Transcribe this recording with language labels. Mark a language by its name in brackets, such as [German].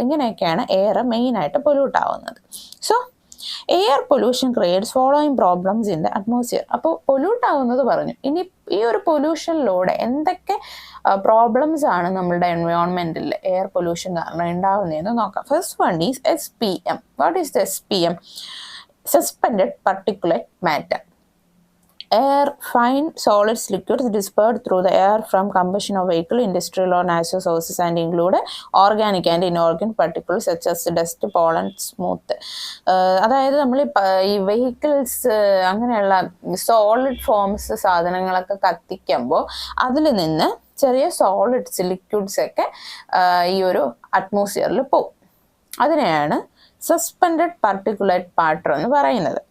[Malayalam] ഇങ്ങനെയൊക്കെയാണ് എയർ മെയിനായിട്ട് പൊല്യൂട്ട് ആവുന്നത്. [English] So air pollution creates following problems in the atmosphere. [Malayalam] അപ്പോൾ പൊല്യൂട്ട് ആവുന്നത് പറഞ്ഞു. ഇനി ഈ ഒരു പൊല്യൂഷനിലൂടെ എന്തൊക്കെ പ്രോബ്ലംസ് ആണ് നമ്മളുടെ എൻവയോൺമെൻറ്റിൽ എയർ പൊല്യൂഷൻ കാരണം ഉണ്ടാവുന്നതെന്ന് നോക്കാം. [English] First one is SPM. What is the SPM? Suspended particulate matter. Air, fine solids, liquids dispersed through the air from combustion of vehicle, industrial or natural sources and include organic and inorganic particles such as dust, pollen, smooth. [Malayalam] അതായത് നമ്മൾ ഈ vehicles അങ്ങനെയുള്ള solid forms സാധനങ്ങളൊക്കെ കത്തിക്കുമ്പോൾ അതിൽ നിന്ന് ചെറിയ solids, liquids ഒക്കെ ഈ ഒരു അറ്റ്മോസ്ഫിയറിൽ പോകും. അതിനെയാണ് സസ്പെൻഡഡ് പാർട്ടിക്കുലേറ്റ് മാറ്റർ എന്ന് പറയുന്നത്.